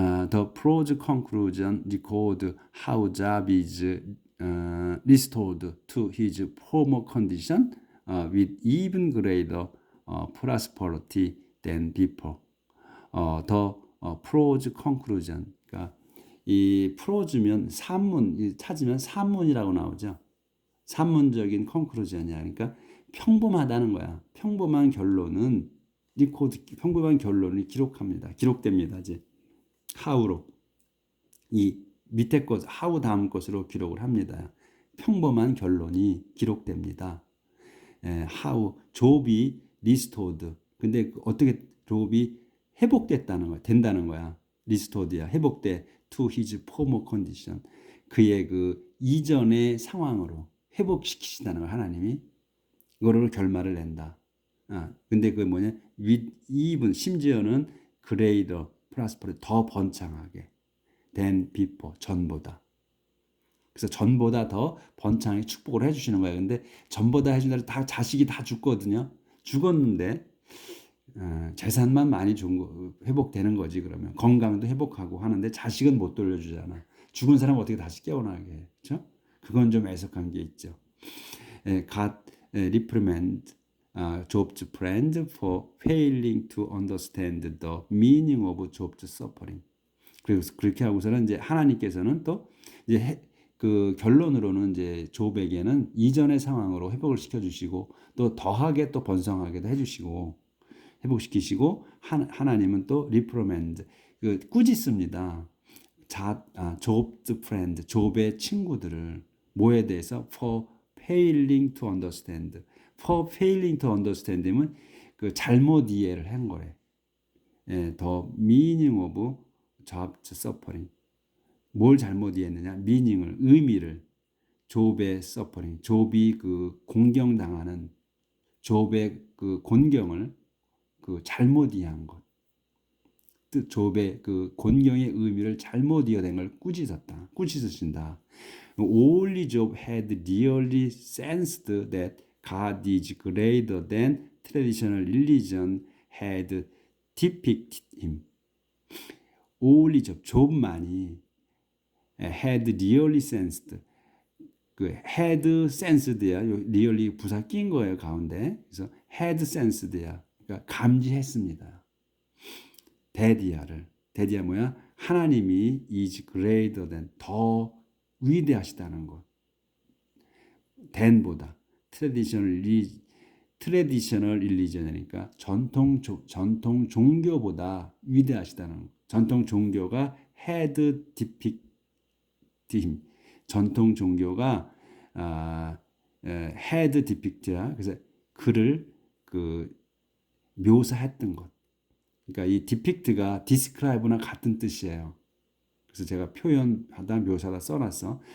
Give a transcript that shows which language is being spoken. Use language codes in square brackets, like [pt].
[en] The prose conclusion record how Job is restored to his former condition with even greater prosperity than before. The prose conclusion. [ko] 그러니까 이 prose면 산문 찾으면 산문이라고 나오죠. 산문적인 conclusion이야. 그러니까 평범하다는 거야. 평범한 결론이 기록합니다. 기록됩니다. 이제 how로 이 밑에 것 how 다음 것으로 기록을 합니다. 평범한 결론이 기록됩니다. [en] how [ko] 욥이 [en] restored. [ko] 근데 어떻게 욥이 된다는 거야. [en] restored야. [ko] 회복돼 [en] to his former condition. [ko] 그의 그 이전의 상황으로 회복시키신다는 거야. 하나님이 이거를 결말을 낸다. 근데 그 뭐냐? [en] with even [ko] 심지어는 [en] greater prosperity [ko] 더 번창하게 [en] than before [ko] 전보다. 그래서 전보다 더 번창하게 축복을 해주시는 거야. 근데 전보다 해준다고 다 자식이 다 죽거든요. 죽었는데 재산만 많이 회복되는 거지. 그러면 건강도 회복하고 하는데 자식은 못 돌려주잖아. 죽은 사람 어떻게 다시 깨어나게 해? 그렇죠? 그건 좀 애석한 게 있죠. [en] God reprimand Job's friend for failing to understand the meaning of Job's suffering. [ko] 그래서 그렇게 하고서는 이제 하나님께서는 또 이제 그 결론으로는 이제 욥에게는 이전의 상황으로 회복을 시켜주시고 또 더하게 또 번성하게도 해주시고 회복시키시고 하나님은 또 reprimand 꾸짖습니다. [en] Job's friend [ko] 욥의 친구들을 뭐에 대해서 [en] for failing to understand. for failing to understand면 [ko] 그 잘못 이해를 한 거래. [en] The meaning of job suffering. [ko] 뭘 잘못 이해했느냐? meaning을, 의미를. 욥의 suffering, 욥이 그 공경당하는 욥의 그 곤경을 그 잘못 이해한 것. 뜻 욥의 그 곤경의 의미를 잘못 이해된 걸 꾸짖으신다. [en] Only Job had really sensed that God is greater than traditional religion had depicted him. Only Job, [ko] 욥만이 [en] had really sensed. [ko] 그 [en] had sensed [ko] 야, really 부사 낀 거예요 가운데. 그래서 [en] had sensed [ko] 야, 그러니까 감지했습니다. 데디야 뭐야? 하나님이 [en] is greater than, [ko] 더 위대하시다는 것. than보다 [en] traditional religion [ko] 이니까 전통 종교보다 위대하시다는 것. 전통 종교가 [en] had depicted him. [ko] 전통 종교가 [en] had depict [ko] 야. 그래서 그를 그 묘사했던 것. 그러니까 이 depict가 describe나 같은 뜻이에요. 그래서 제가 표현하다 묘사다 써놨어.